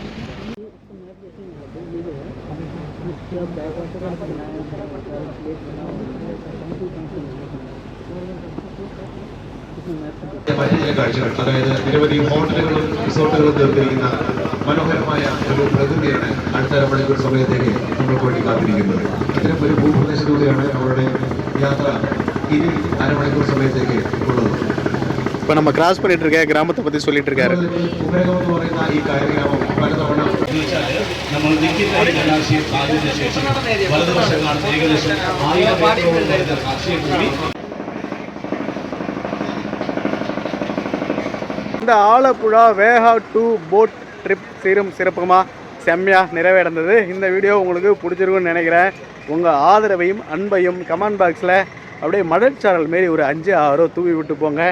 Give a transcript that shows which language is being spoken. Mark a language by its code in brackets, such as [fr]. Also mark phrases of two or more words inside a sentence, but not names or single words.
[ml] ചില കാഴ്ചകൾ, അതായത് നിരവധി ഹോട്ടലുകളും റിസോർട്ടുകളും തീർത്തിരിക്കുന്ന മനോഹരമായ ഒരു പ്രകൃതിയാണ് അടുത്ത അരമണിക്കൂർ സമയത്തേക്ക് നമ്മൾക്ക് വേണ്ടി കാത്തിരിക്കുന്നത്. ഇത്തരം ഒരു ഭൂപ്രദേശത്തിലൂടെയാണ് അവരുടെ യാത്ര ഇനി അരമണിക്കൂർ സമയത്തേക്ക് ഉള്ളത്. [ta] இப்போ நம்ம கிராஸ் பண்ணிட்டு இருக்க கிராமத்தை பற்றி சொல்லிட்டு இருக்காரு. [ml] കുമരകം എന്ന് പറയുന്ന ഈ കാര്യഗ്രാമം പലതവണ നമ്മൾ നിൽക്കുന്ന ജലാശയം താഴ്ന്നതിന് ശേഷം വലതുവശം കാണുന്ന ഏകദേശം 1000 ഏക്കറോളം വരുന്ന കാർഷിക ഭൂമി. [ta] இந்த ஆலப்புழா வேஹா டூ [en] boat trip [ta] சீரும் சிறப்புமாக செம்மையாக நிறைவடைந்தது. இந்த வீடியோ உங்களுக்கு பிடிச்சிருக்குன்னு நினைக்கிறேன். உங்கள் ஆதரவையும் அன்பையும் [en] comment boxil [ta] அப்படியே மடச்சாரல் மாரி ஒரு 5-6 தூவி விட்டு போங்க.